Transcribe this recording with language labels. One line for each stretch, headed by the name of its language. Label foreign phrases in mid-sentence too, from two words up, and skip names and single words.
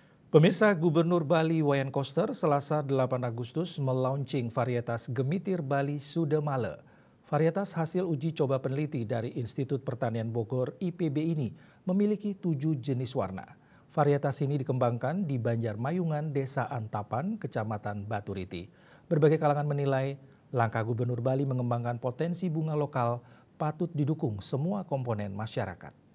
Indonesian: Pemirsa, Gubernur Bali Wayan Koster Selasa 8 Agustus melaunching varietas Gemitir Bali Sudamale. Varietas hasil uji coba peneliti dari Institut Pertanian Bogor IPB ini memiliki 7 jenis warna. Varietas ini dikembangkan di Banjarmayungan, Desa Antapan, Kecamatan Baturiti. Berbagai kalangan menilai langkah Gubernur Bali mengembangkan potensi bunga lokal patut didukung semua komponen masyarakat.